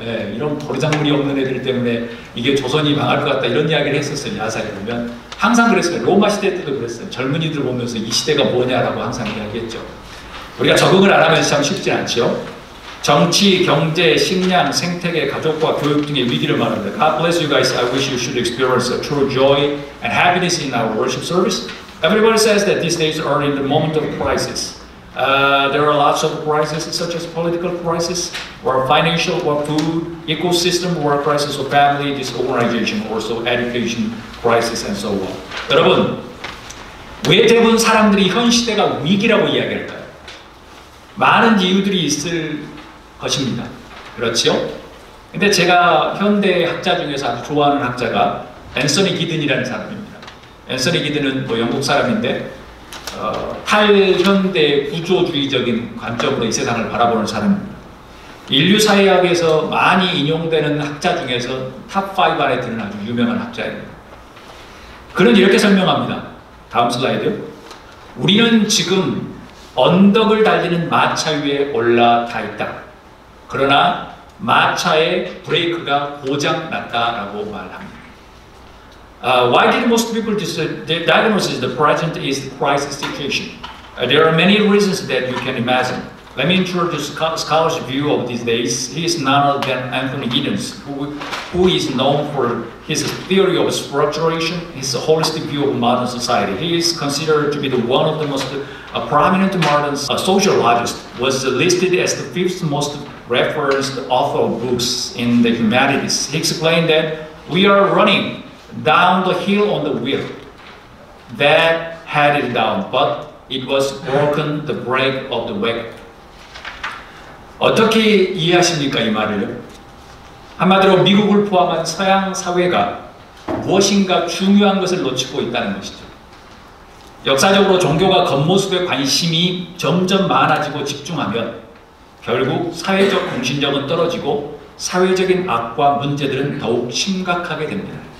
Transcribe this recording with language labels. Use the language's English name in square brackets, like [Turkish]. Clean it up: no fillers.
[Korean] 예, 이런 버르장물이 없는 애들 때문에 이게 조선이 망할 것 같다 이런 이야기를 했었어요. 야사에 보면 항상 그랬어요. 로마 시대 때도 그랬어요. 젊은이들 보면서 이 시대가 뭐냐라고 항상 이야기했죠. 우리가 적응을 안 하면 참 쉽지 않죠. 정치, 경제, 식량, 생태계, 가족과 교육 등의 위기를 말합니다. [English] God bless you guys. I wish you should experience a true joy and happiness in our worship service. Everybody says that these days are in the moment of crisis. There are lots of crises such as political crisis, or financial, or food, ecosystem, or crisis of family, disorganization, also education crisis, and so on. [Korean] 여러분, 왜 대부분 사람들이 현 시대가 위기라고 이야기할까요? 많은 이유들이 있을 것입니다. 그렇죠? 근데 제가 현대 학자 중에서 아주 좋아하는 학자가 앤서니 기든이라는 사람입니다. 앤서니 기든은 뭐 영국 사람인데 탈현대 구조주의적인 관점으로 이 세상을 바라보는 사람입니다. 인류 사회학에서 많이 인용되는 학자 중에서 탑5 안에 드는 아주 유명한 학자예요. 그는 이렇게 설명합니다. 다음 슬라이드. 우리는 지금 언덕을 달리는 마차 위에 올라타 있다. 그러나 마차의 브레이크가 고장 났다라고 말합니다. [English] Why did most people diagnose the present is the crisis situation? There are many reasons that you can imagine. Let me introduce scholar's view of these days. He is none other than Anthony Giddens, who is known for his theory of structuration, his holistic view of modern society. He is considered to be one of the most prominent modern sociologists, was listed as the 5th most referenced author of books in the humanities. He explained that we are running down the hill on the wheel that headed down, but it was broken the brake of the wagon. [Korean] 어떻게 이해하십니까 이 말을요? 한마디로 미국을 포함한 서양 사회가 무엇인가 중요한 것을 놓치고 있다는 것이죠. 역사적으로 종교가 겉모습에 관심이 점점 많아지고 집중하면 결국 사회적 공신력은 떨어지고 사회적인 악과 문제들은 더욱 심각하게 됩니다.